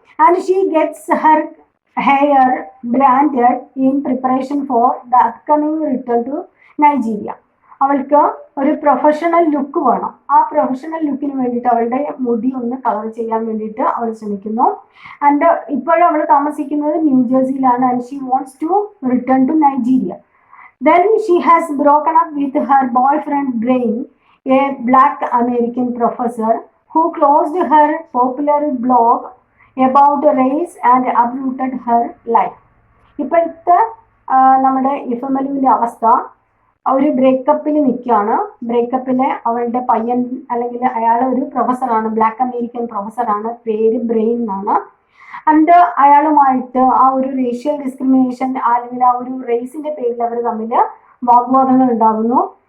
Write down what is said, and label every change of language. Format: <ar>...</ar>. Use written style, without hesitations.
<en>And she gets her hair braided in preparation for the upcoming return to Nigeria.</en> <ml>അവൾക്ക് ഒരു professional look വേണം. ആ professional ലുക്കിന് വേണ്ടിയിട്ട് അവളുടെ മുടി ഒന്ന് കളർ ചെയ്യാൻ വേണ്ടിയിട്ട് അവൾ ശ്രമിക്കുന്നു. ആൻഡ് ഇപ്പോഴും അവൾ താമസിക്കുന്നത് ന്യൂജേഴ്സിയിലാണ്.</ml> <en>And she wants to return to Nigeria. Then she has broken up with her boyfriend Brain, a black American professor who closed her popular blog about race and uprooted her life.</en> <ml>ഇപ്പോഴത്തെ നമ്മുടെ ഇഫെമെലുവിൻ്റെ അവസ്ഥ, ഒരു ബ്രേക്കപ്പിൽ നിൽക്കുകയാണ്. ബ്രേക്കപ്പിലെ അവളുടെ പയ്യൻ, അല്ലെങ്കിൽ അയാൾ ഒരു പ്രൊഫസറാണ്, ബ്ലാക്ക് അമേരിക്കൻ പ്രൊഫസറാണ്, പേര് ബ്രെയിൻ എന്നാണ്. ആൻഡ് അയാളുമായിട്ട് ആ ഒരു റേഷ്യൽ ഡിസ്ക്രിമിനേഷൻ അല്ലെങ്കിൽ ആ ഒരു റേസിന്റെ പേരിൽ അവർ തമ്മിൽ വാഗ്വാദങ്ങൾ ഉണ്ടാകുന്നു.</ml>